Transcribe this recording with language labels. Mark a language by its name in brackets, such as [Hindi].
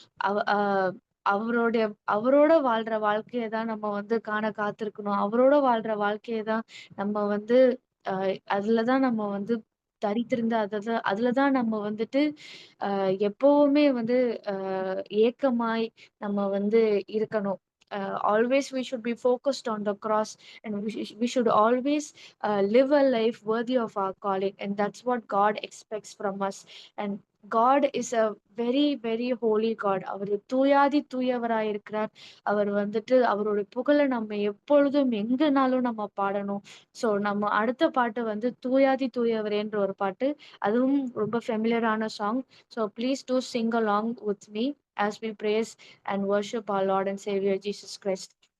[Tamil] அவ ஆஹ் அவருடைய அவரோட வாழ்ற வாழ்க்கையை தான் நம்ம வந்து காண காத்திருக்கணும். அவரோட வாழ்ற வாழ்க்கையை தான் நம்ம வந்து அதுலதான் நம்ம வந்து தரித்திருந்து அதுலதான் நம்ம வந்துட்டு எப்பவுமே வந்து ஏக்கமாய் நம்ம வந்து இருக்கணும். [English] Always we should be focused on the cross, and we should always live a life worthy of our calling, and that's what God expects from us. And God is a very very holy God. [Tamil] அவர் தூயாதி தூயவராயிருக்கிறார். அவர் வந்துட்டு அவருடைய புகழை நம்ம எப்பொழுதும் எங்கனாலும் நம்ம பாடணும். So நம்ம அடுத்த பாட்டு வந்து தூயாதி தூயவரேன்ற ஒரு பாட்டு. அதுவும் ரொம்ப ஃபெமிலியரான song. [English] So please do sing along with me as we praise and worship our Lord and Savior Jesus Christ.